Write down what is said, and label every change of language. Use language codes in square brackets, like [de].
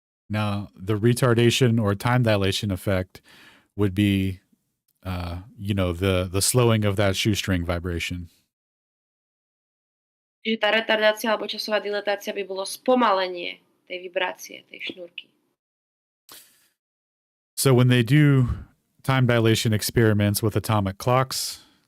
[en] Now, the retardation or time dilation effect would be, the slowing of that shoestring vibration. [sk] Čiže tá retardácia alebo časová dilatácia by bolo spomalenie tej vibrácie, tej šnúrky. [en] So when they do time dilation experiments with atomic clocks,